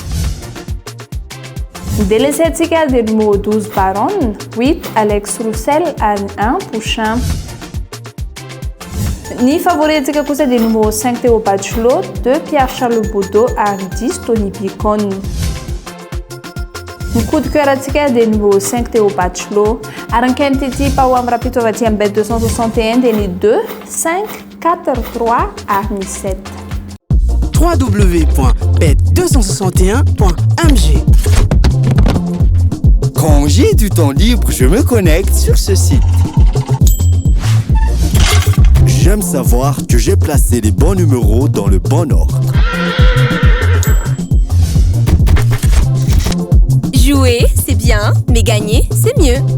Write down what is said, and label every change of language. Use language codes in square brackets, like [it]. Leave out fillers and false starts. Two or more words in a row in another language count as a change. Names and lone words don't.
[mg] Ny délaissé tsika dia numéro 12 Baron, 8 Alex Roussel ary ny 1 Pouchin. Ny favori antsika kosa dia numéro 5 Théo Bachelot, 2 Pierre Charles Boudot ary 10 Tony Picon. Ny [fr] coup de cœur [mg] antsika dia numéro 5 Théo Bachelot ary ny quintity pa ho amin'ny rapito avy aty amin'ny Bet 261 dia ny 2, 5, 4, 3 ary ny 7. www.bet261.mg. [fr] Quand j'ai du temps libre, je me connecte sur ce site. J'aime savoir que j'ai placé les bons numéros dans le bon ordre. Jouer, c'est bien, mais gagner, c'est mieux.